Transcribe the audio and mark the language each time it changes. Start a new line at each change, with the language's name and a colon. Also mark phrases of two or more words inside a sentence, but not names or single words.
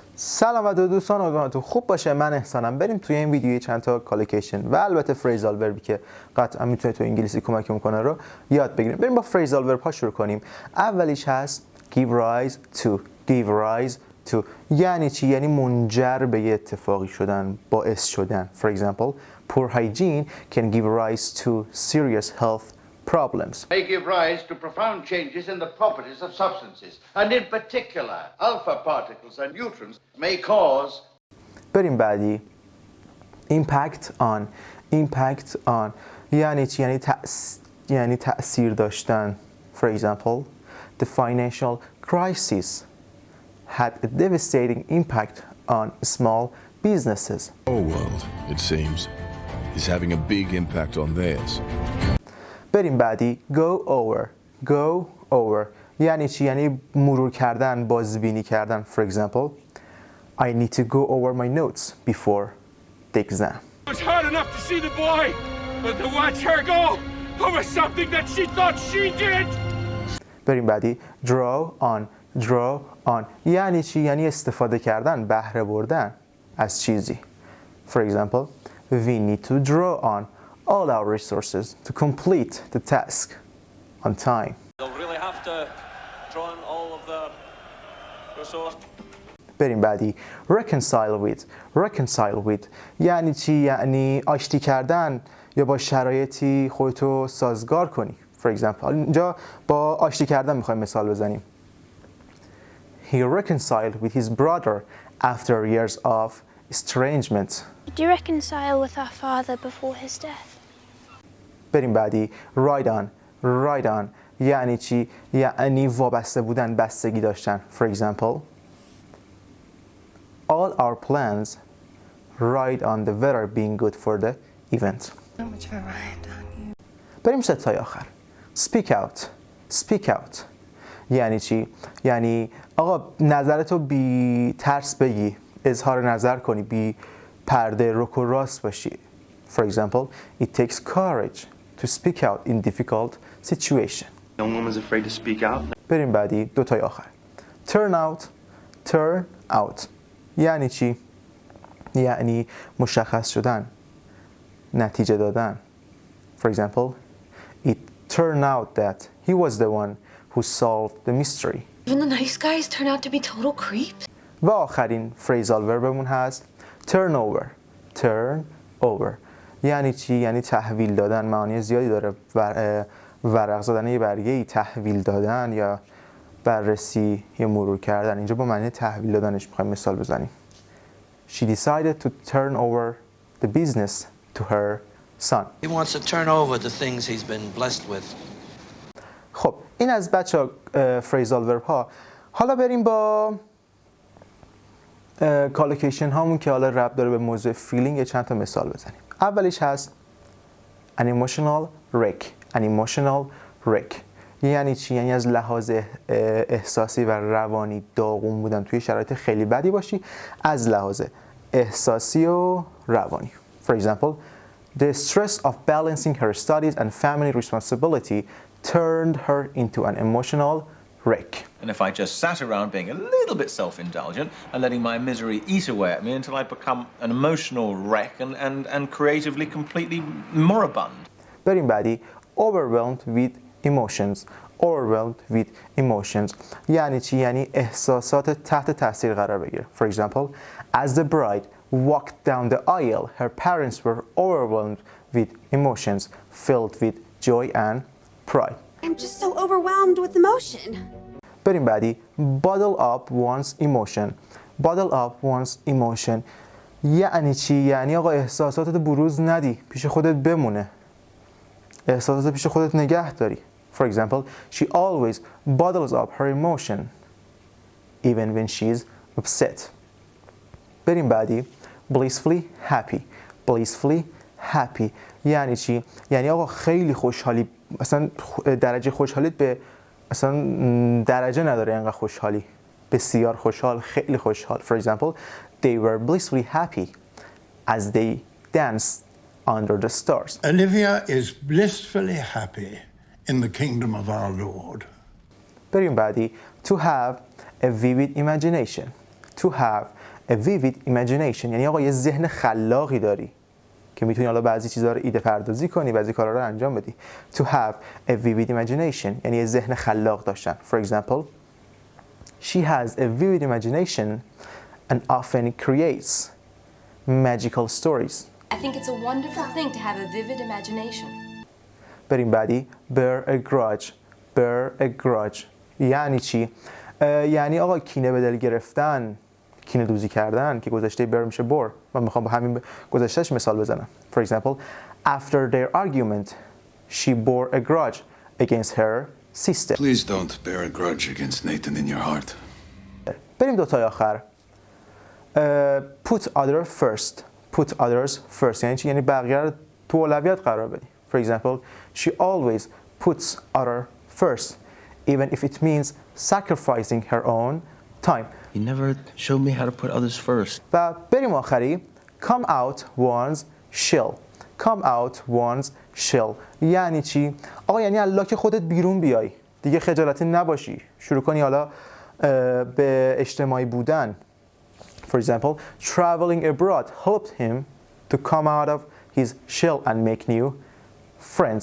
Persian: سلام و دوستان، امیدوارم خوب باشه. من احسانم. بریم توی این ویدیو چند تا کالوکیشن و البته
English: phrasal verb
Persian: که قطعا میتونه تو انگلیسی کمک میکنه رو یاد بگیریم. بریم با
English: phrasal verb
Persian: ها شروع کنیم. اولیش هست
English: give rise to. give rise to
Persian: یعنی چی؟ یعنی منجر به یه اتفاقی شدن، باعث شدن.
English: For example, poor hygiene can give rise to serious health problems. May give rise to profound changes in the properties of substances, and in particular, alpha particles and neutrons may cause.
Persian: بریم بعدی.
English: impact on
Persian: یعنی چی؟ یعنی تأثیر داشتن.
English: For example, the financial crisis had a devastating impact on small businesses. Our world, it seems, is having a big impact on theirs.
Persian: بریم بعدی.
English: go over
Persian: یعنی چی؟ یعنی مرور کردن، بازبینی کردن.
English: For example, I need to go over my notes before the exam. It was hard enough to see the boy, but to watch her go over something that she thought she did.
Persian: بریم بعدی.
English: draw on
Persian: یعنی چی؟ یعنی استفاده کردن، بهره بردن از چیزی.
English: For example, we need to draw on all our resources to complete the task on time. They'll really have to draw on all of the resources.
Persian: بریم بعدی.
English: reconcile with
Persian: یعنی چی؟ یعنی آشتی کردن یا با شرایطی خودتو سازگار کنی.
English: For example,
Persian: اینجا با آشتی کردن میخوایم مثال بزنیم.
English: He reconciled with his brother after years of estrangement. Did you reconcile with our father before his death?
Persian: بریم بعدی.
English: ride on
Persian: یعنی چی؟ یعنی وابسته بودن، بستگی داشتن.
English: For example, all our plans ride on the weather being good for the event.
Persian: بریم ستای آخر.
English: speak out
Persian: یعنی چی؟ یعنی آقا نظرتو بی ترس بگی، اظهار نظر کنی، بی پرده، رک و راست باشی.
English: For example, it takes courage to speak out in difficult situation. No one was afraid to speak out.
Persian: بریم بعدی. دوتای آخر.
English: turn out
Persian: یعنی چی؟ یعنی مشخص شدن، نتیجه دادن.
English: For example, it turned out that he was the one who solved the mystery. Even the nice guys turn out to be total creeps.
Persian: و آخرین
English: phrasal verb
Persian: هست
English: turn over
Persian: یعنی چی؟ یعنی تحویل دادن. معانی زیادی داره. ورق زدن یه برگه‌ای، تحویل دادن یا بررسی یا مرور کردن. اینجا با معنی تحویل دادنش می‌خوایم مثال بزنیم.
English: She decided to turn over the business to her son. He wants to turn over the things he's been blessed with.
Persian: خب این از بچه
English: phrasal verb
Persian: ها. حالا بریم با کالوکیشن هامون که حالا ربط داره به موضوع فیلینگ چند تا مثال بزنیم. اولیش هست
English: an emotional wreck
Persian: یعنی چی؟ یعنی از لحاظ احساسی و روانی داغون بودن، توی شرایط خیلی بدی باشی از لحاظ احساسی و روانی.
English: For example, the stress of balancing her studies and family responsibility turned her into an emotional wreck. And if I just sat around being a little bit self-indulgent and letting my misery eat away at me until I become an emotional wreck and creatively completely moribund.
Persian: بریم بعدی.
English: overwhelmed with emotions
Persian: یعنی چی؟ یعنی احساسات تحت تاثیر قرار بگیره.
English: For example, as the bride walked down the aisle, her parents were overwhelmed with emotions filled with joy and pride. I'm just so overwhelmed with emotion.
Persian: بریم بعدی.
English: bottle up one's emotion
Persian: یعنی چی؟ یعنی آقا احساساتت بروز ندی، پیش خودت بمونه، احساسات پیش خودت نگه داری.
English: For example, she always bottles up her emotion even when she's upset.
Persian: بریم بعدی.
English: blissfully happy
Persian: یعنی چی؟ یعنی آقا خیلی خوشحالی، اصلا درجه خوشحالیت به اصلا درجه نداره، اینقدر خوشحالی، بسیار خوشحال، خیلی خوشحال.
English: For example, they were blissfully happy as they danced under the stars. Olivia is blissfully happy in the kingdom of our Lord.
Persian: بریم بعدی.
English: to have a vivid imagination to have a vivid imagination.
Persian: یعنی آقا یه ذهن خلاقی داری که میتونی حالا بعضی چیزا رو ایده پردازی کنی، بعضی کارا رو انجام بدی.
English: To have a vivid imagination
Persian: یعنی یه ذهن خلاق داشتن.
English: For example, she has a vivid imagination and often creates magical stories. I think it's a wonderful thing to have a vivid imagination.
Persian: بریم بعدی.
English: bear a grudge. bear a grudge
Persian: یعنی چی؟ یعنی آقا کینه به دل گرفتن، کینه دوزی کردن که گذشته bear میشه bore. من میخوام با همین گذشتهش مثال بزنم.
English: For example, after their argument, she bore a grudge against her sister. Please don't bear a grudge against Nathan in your heart.
Persian: بریم دوتای آخر.
English: Put other first. Put others first
Persian: یعنی چی؟ یعنی بقیه رو تو اولویت قرار بدی.
English: For example, she always puts other first, even if it means sacrificing her own time. You never showed me how to put others first.
Persian: و بریم آخری.
English: Come out one's shell. Come out one's shell
Persian: یعنی چی؟ آقا یعنی الله که خودت بیرون بیای. دیگه خجالتی نباشی. شروع کنی حالا به اجتماعی بودن.
English: For example, traveling abroad helped him to come out of his shell and make new friends.